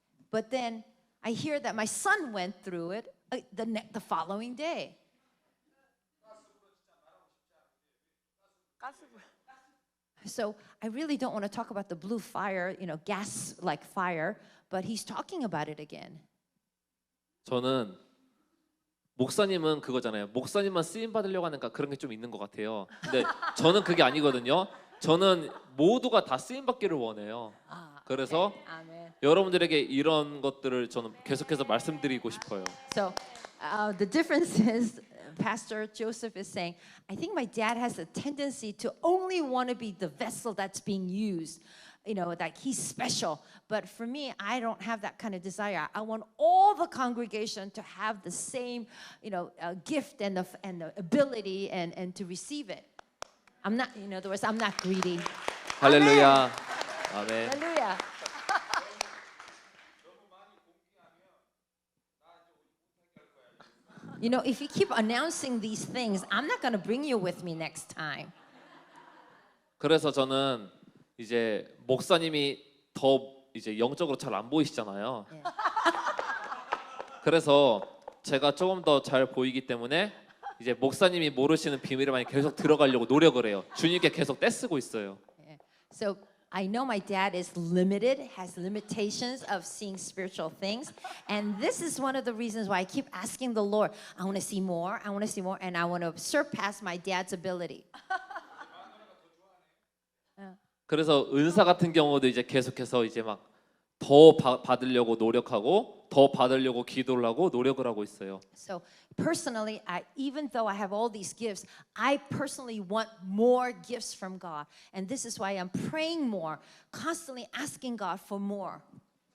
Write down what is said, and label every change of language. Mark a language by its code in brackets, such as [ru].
[en] But then I hear that my son went through it the following day." So I really don't want to talk about the blue fire, gas like fire, but he's talking about it again. [ko] 저는 목사님은 그거잖아요. 목사님만 쓰임 받으려고 하니까 그런 게 좀 있는 것 같아요. 근데 저는 그게 아니거든요. 저는 모두가 다 쓰임 받기를 원해요. 그래서 [en] Amen. [ko] 여러분들에게 이런 것들을 저는 계속해서 말씀드리고 싶어요. [en] So the difference is, Pastor Joseph is saying, I think my dad has a tendency to only want to be the vessel that's being used. Like he's special. But for me, I don't have that kind of desire. I want all the congregation to have the same, gift and the ability and to receive it. I'm not, in other words, I'm not greedy. [ko] 할렐루야. 아멘. [en] Hallelujah. If you keep announcing these things, I'm not going to bring you with me next time. [ko] 그래서 저는 이제 목사님이 더 이제 영적으로 잘 안 보이시잖아요. 그래서 제가 조금 더 잘 보이기 때문에 이제 목사님이 모르시는 비밀을 많이 계속 들어가려고 노력을 해요. 주님께 계속 떼쓰고 있어요. [en] So I know my dad is limited, has limitations of seeing spiritual things. And this is one of the reasons why I keep asking the Lord, I want to see more, I want to see more, and I want to surpass my dad's ability. [ko] 그래서 은사 같은 경우도 이제 계속해서 이제 막 더 더 받으려고 노력하고 더 받으려고 기도를 하고 노력을 하고 있어요. [en] So personally, even though I have all these gifts, I personally want more gifts from God. And this is why I'm praying more, constantly asking God for more.